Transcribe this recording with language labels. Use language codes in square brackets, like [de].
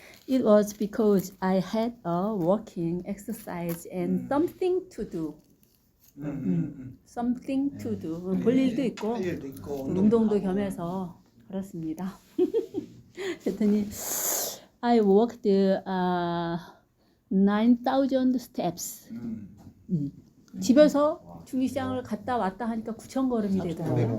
[en] It was because I had a walking exercise and something to do. Something to do. [ko] 볼 일도 있고 할 일도 있고 운동도 겸해서 그렇습니다. 그랬더니 [en] I walked 9,000 steps. [ko] 집에서 중리시장을 갔다 왔다 하니까 9,000걸음이 되더라고요.